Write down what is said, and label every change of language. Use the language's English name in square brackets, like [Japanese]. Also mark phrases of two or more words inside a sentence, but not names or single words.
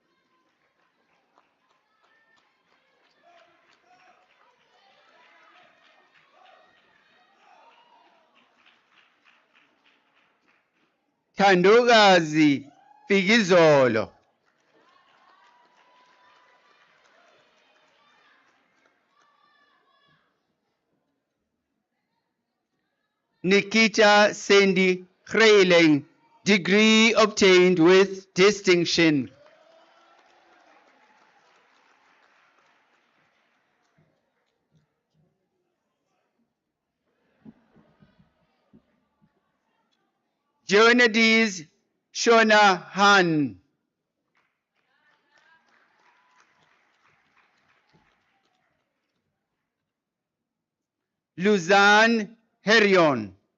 [English] Thandokazi Fikizolo. Nikita Sandy Khreiling, degree obtained with distinction. Jonadis Shona Han. Luzanne Herion.